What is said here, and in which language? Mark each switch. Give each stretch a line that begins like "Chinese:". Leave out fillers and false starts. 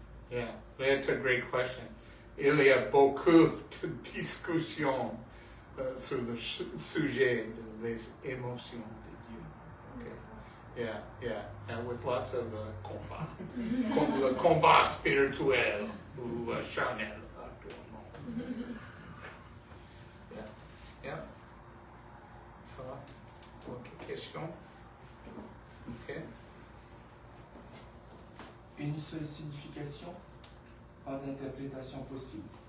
English: Yeah, that's a great question.
French: Il y a beaucoup de discussions sur le sujet des émotions de Dieu.
English: Okay? Yeah, with lots of combats.
French: Comme le combat spirituel ou charnel actuellement. Yeah. Ça va? Autre question? Ok. Une seule signification, pas d'interprétation possible.